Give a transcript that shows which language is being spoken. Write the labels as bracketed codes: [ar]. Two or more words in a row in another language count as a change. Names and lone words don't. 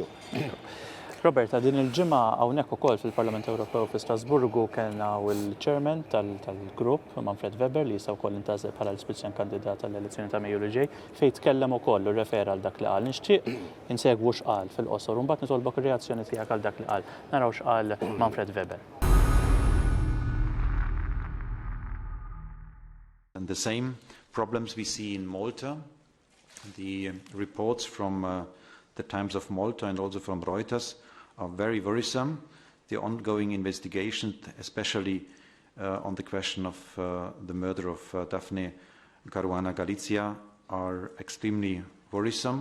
[mt] Roberta, din il-ġimgħa hawnhekk ukoll fil-Parlament Ewropew fi Strasburgu kellna il-chairman tal-grupp Manfred Weber li issa wkoll intażel bħala l-Spitzjan kandidat tal-elezzjoni ta' Mejju li ġej fejn tkellem ukoll u rrefera għal dak li qal. Nixtieq insegwu x'qal fil-qosor u mbagħad nitolbok ir-reazzjoni tiegħek għal dak li qal. Naraw x'qal Manfred Weber. [en] And the same problems we see in Malta. The reports from the Times of Malta and also from Reuters are very worrisome. The ongoing investigation, especially on the question of the murder of Daphne Caruana Galizia, are extremely worrisome.